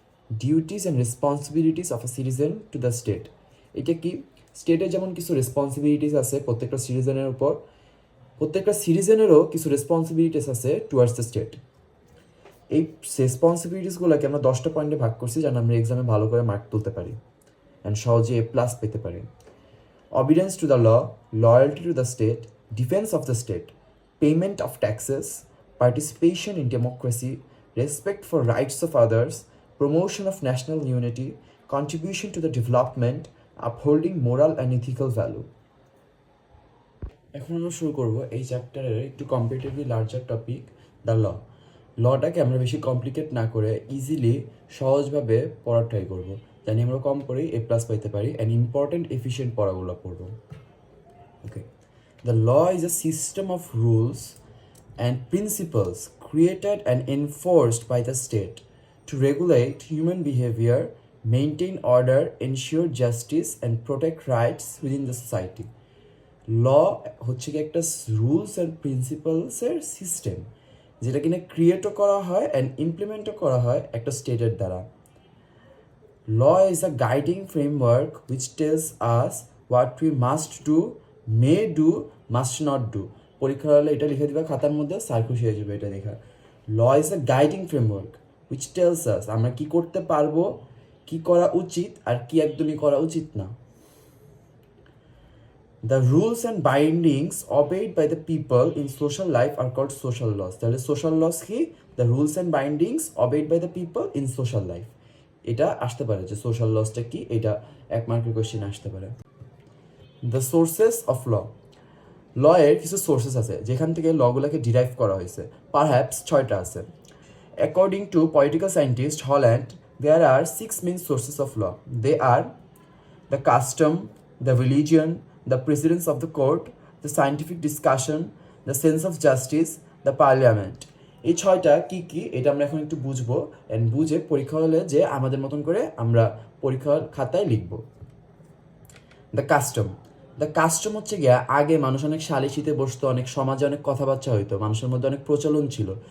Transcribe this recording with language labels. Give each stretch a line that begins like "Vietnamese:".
English: duties and responsibilities of a citizen to the state,
Bangla: এটা কি, স্টেটের যেমন কিছু রেসপন্সিবিলিটিস আছে প্রত্যেকটা সিটিজেনের উপর, প্রত্যেকটা সিটিজেনেরও কিছু রেসপন্সিবিলিটিস আছে টুয়ার্ডস দ্য স্টেট। এই রেসপন্সিবিলিটিসগুলোকে আমরা 10টা পয়েন্টে ভাগ করছি, যেন আমরা এক্সামে ভালো করে মার্ক তুলতে পারি অ্যান্ড সহজে A+ পেতে পারি।
English: Obedience to the law, loyalty to the state, defense of the state, payment of taxes, participation in democracy, respect for rights of others, promotion of national unity, contribution to the development, upholding moral and ethical value.
Bangla: এখন আমরা শুরু করব এই চ্যাপ্টারের একটু comparatively larger topic the law. লটাকে আমরা বেশি complicate না করে ইজিলি সহজভাবে পড়ার ট্রাই করবো, জানি আমরা কম করেই A+ পাইতে পারি অ্যান্ড ইম্পর্টেন্ট এফিশিয়েন্ট পড়াগুলো পড়বো।
English: Okay, the law is a system of rules and principles created and enforced by the state to regulate human behavior, maintain order, ensure justice, and protect rights within the society.
Bangla: ল হচ্ছে কি একটা rules and প্রিন্সিপালসের system, যেটা কিনা ক্রিয়েটও করা হয় and ইমপ্লিমেন্টও করা হয় একটা স্টেটের দ্বারা।
English: Law is a guiding framework which tells us what we must do, may do, must not do.
Bangla: পরীক্ষা হলে এটা লিখে দিবা খাতার মধ্যে, স্যার খুশি হয়ে যাবে এটা দেখা।
English: law is a guiding framework which tells us
Bangla: আমরা কি করতে পারবো, কি করা উচিত আর কি একদমই করা উচিত না।
English: The rules and bindings obeyed by the people in social life are called social laws.
Bangla: তাহলে social laws কি?
English: The rules and bindings obeyed by the people in social life.
Bangla: এটা আসতে পারে যে social lawsটা কি, এটা 1 মার্কের কোশ্চেন আসতে পারে।
English: The sources of law.
Bangla: ল এর কিছু সোর্সেস আছে যেখান থেকে লগুলোকে ডিরাইভ করা হয়েছে, পারহ্যাপস 6টা আছে।
English: According to political scientist Holland, there are 6 main sources of law. They are the custom, the religion, the precedence of the court, the scientific discussion, the sense of justice, the parliament.
Bangla: এই 6টা কি কি এটা আমরা এখন একটু বুঝবো and বুঝে পরীক্ষা হলে যে আমাদের মতন করে আমরা পরীক্ষার খাতায় লিখব। The custom. দ্য কাস্টম হচ্ছে গিয়া আগে মানুষ অনেক সালিশিতে বসতো, অনেক সমাজে অনেক কথাবার্তা হইতো, মানুষের মধ্যে অনেক প্রচলন ছিল।